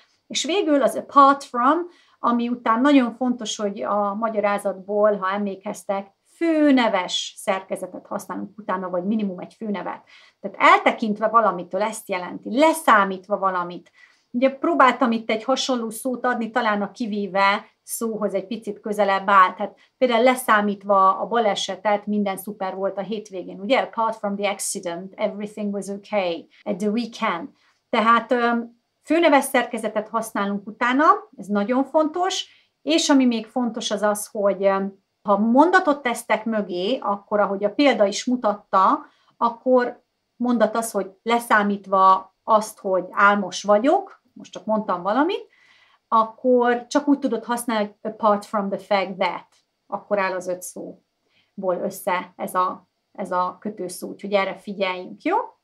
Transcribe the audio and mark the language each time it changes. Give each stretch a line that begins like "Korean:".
Hungarian: És végül az apart from, ami után nagyon fontos, hogy a magyarázatból, ha emlékeztek, főneves szerkezetet használunk utána, vagy minimum egy főnevet. Tehát eltekintve valamitől ezt jelenti, leszámítva valamit. Ugye próbáltam itt egy hasonló szót adni, talán a kivéve szóhoz egy picit közelebb áll. Tehát például leszámítva a balesetet, minden szuper volt a hétvégén.
English: Ugye, apart from the accident, everything was okay at the weekend.
Hungarian: Tehát főneves szerkezetet használunk utána, ez nagyon fontos, és ami még fontos az az, hogy ha mondatot tesztek mögé, akkor, ahogy a példa is mutatta, akkor mondat az, hogy leszámítva azt, hogy álmos vagyok, most csak mondtam valamit, akkor csak úgy tudod használni, hogy apart from the fact that, akkor áll az 5 szóból össze ez a kötőszó, úgyhogy erre figyeljünk, jó?